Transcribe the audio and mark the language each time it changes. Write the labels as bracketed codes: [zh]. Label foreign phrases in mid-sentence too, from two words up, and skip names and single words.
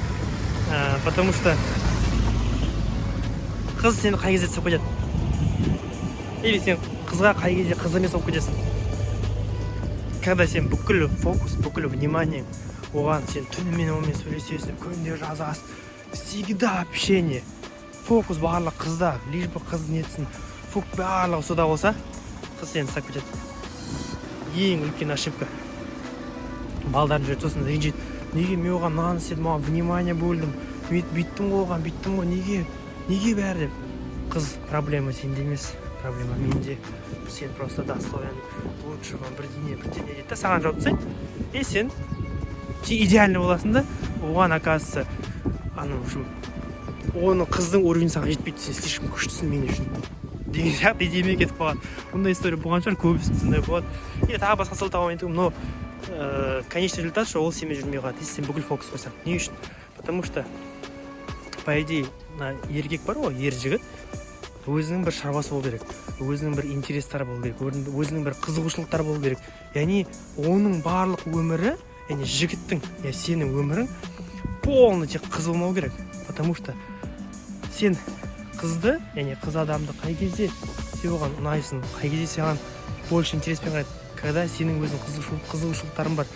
[ru] Потому что [kk] қыз сені қай кезде тастап кетеді? Или сен қызға қай кезде қыз емес болып кетесің? Когда сен бүкіл фокус, бүкіл внимание оған, сен түнімен онымен сөйлесесің, күнде жазасың, [ru] всегда общение, [kk] фокус барлық қызда, [ru] лишь бы [kk] қыз нетсін, фокус барлығы сода болса, қыз сені тастап кетеді. Ең үлкен ошибка. Балдардың жүреді, сосын ренжиді. Неге мен оған мынаны істедім, оған внимание бөлдім, бүйттім ғой, неге бәрі деп. Қыз проблема сенде емес, проблема менде. [ru] Сен просто достоин лучшего, [kk] бірдеңе дейді да, саған жауап тастайды. И сен идеальный боласың да, оған оказывается, оның қыздың уровені саған жетпейді, сен слишком күштісің мен үшін. Деген сияқты идеямен кетіп қалған. Бұндай история болған шығар, көбісінде сондай болады. И тағы басқа сылтау табамын айтамын, [ru] но конечный результат, что [kk] ол сенімен жүрмей қалады. Сен бүкіл фокус қойсаң. Не үшін? [ru] Потому что, по идее, [kk] еркек бар ғой, ер жігіт, өзінің бір шаруасы болу керек, өзінің бір интерестары болу керек, өзінің бір қызығушылықтары болу керек. Яғни оның барлық өмірі, яғни жігіттің, сенің өмірің полный тек қыз болмау керек. [ru] Потому что [kk] сен қызды, яғни қыз адамды қай кезде сен оған ұнайсың, қай кезде саған больше интереспен қарайды, когда сенің өзің қызығушылықтарың бар.